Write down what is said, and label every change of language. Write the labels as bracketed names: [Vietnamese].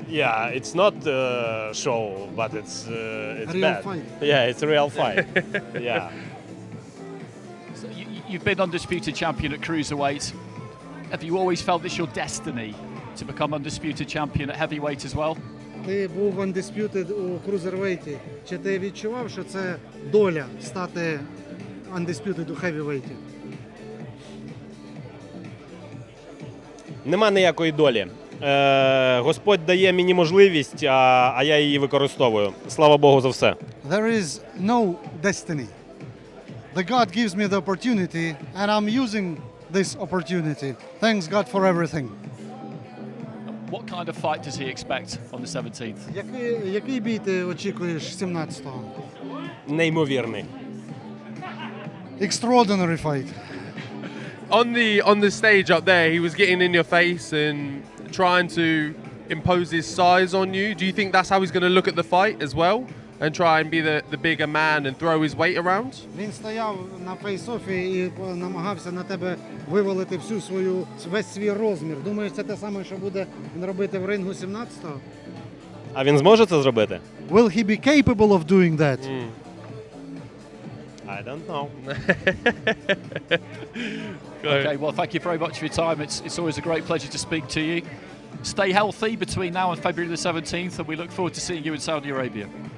[English] Yeah, it's not a show, but it's a real bad. Fight. Yeah, it's a real fight. Yeah. So you've been undisputed champion at cruiserweight. Have you always felt this your destiny to become undisputed champion at heavyweight as well? [Ukrainian] Ти був undisputed у крузервейті. Чи ти відчував, що це доля стати undisputed у хевівейті? Нема ніякої долі. Господь дає мені можливість, а я її використовую. Слава Богу за все. [English] There is no destiny. The God gives me the opportunity and I'm using this opportunity. Thanks God for everything. What kind of fight does he expect on the 17th? [Ukrainian] Який бій ти очікуєш 17-го? Неймовірний. [English] Extraordinary fight. On the stage up there, he was getting in your face and trying to impose his size on you. Do you think that's how he's going to look at the fight as well? And try and be the bigger man and throw his weight around? [Ukrainian] Він стояв на фейс-офі і намагався на тебе вивалити весь свій розмір. Думаєш, це те саме, що буде він робити в рингу 17-го? А він зможе це зробити? [English] Will he be capable of doing that? I don't know. Okay, well, thank you very much for your time. It's always a great pleasure to speak to you. Stay healthy between now and February the 17th, and we look forward to seeing you in Saudi Arabia.